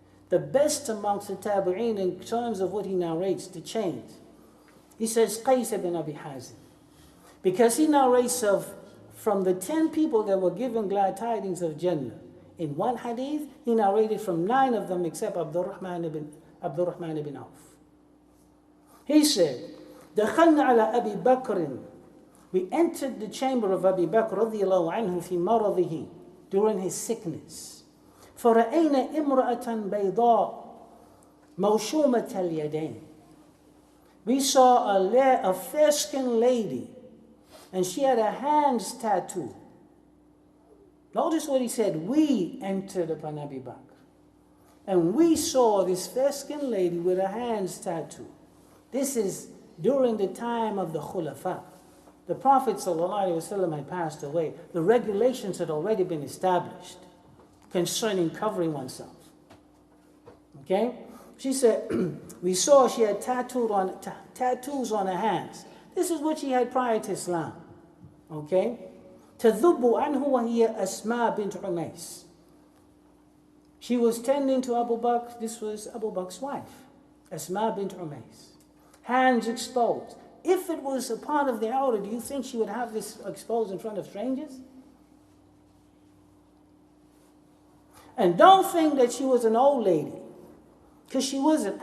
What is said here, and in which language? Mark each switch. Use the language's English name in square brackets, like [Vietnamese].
[English] The best amongst the tabi'in in terms of what he narrates, the chains. He says, Qais ibn Abi Hazim. Because he narrates from the 10 people that were given glad tidings of Jannah. In one hadith, he narrated from 9 of them except Abdurrahman ibn Auf. [Arabic] He said, دخلنا على أبي بكر. [English] We entered the chamber of Abi Bakr [Arabic] رضي الله عنه في مرضه, [English] during his sickness. [Arabic] فرأينا امرأة بيضاء موشومة اليدين. [English] We saw a fair-skinned lady, and she had her hands tattooed. Notice what he said. We entered upon Abi Bakr, and we saw this fair-skinned lady with her hands tattooed. This is during the time of the Khulafa. The Prophet ﷺ had passed away. The regulations had already been established concerning covering oneself. Okay? She said, we saw she had tattoos on her hands. This is what she had prior to Islam. Okay? [Arabic] تَذُبُّ عَنْهُ وَهِيَ أَسْمَاء bint Umays. [English] She was tending to Abu Bakr. This was Abu Bakr's wife, Asma bint Umays. Hands exposed. If it was a part of the outer, do you think she would have this exposed in front of strangers? And don't think that she was an old lady, because she wasn't.